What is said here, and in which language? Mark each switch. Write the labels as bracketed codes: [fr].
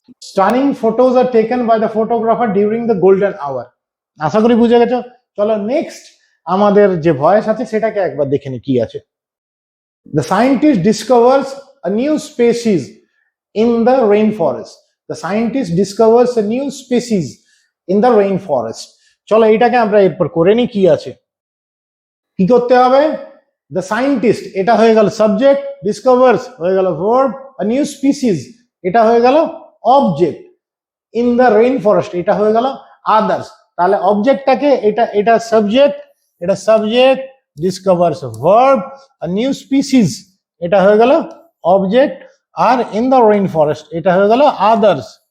[en] Stunning photos are taken by the photographer during the golden hour. [bn] আশা করি বুঝে গেছো। চলো নেক্সট আমাদের যে ভয়েস আছে সেটাকে একবার দেখে নি কি আছে। [en] The scientist discovers a new species in the rainforest. The scientist discovers a new species in the rainforest. [bn] চলো এটাকে আমরা এরপর করে নি কি আছে। কি করতে হবে? দ্য সায়েন্টিস্ট এটা হয়ে গেল সাবজেক্ট, ডিসকভার্স হয়ে গেল ভার্ব, আ নিউ স্পিসিস এটা হয়ে গেল object, in the rain forest এটা হয়ে গেল আদার্স। তাহলে অবজেক্টটাকে এটা subject, ডিসকভার্স verb, a new species এটা হয়ে গেল object, আর in the rain forest এটা হয়ে গেল আদার্স।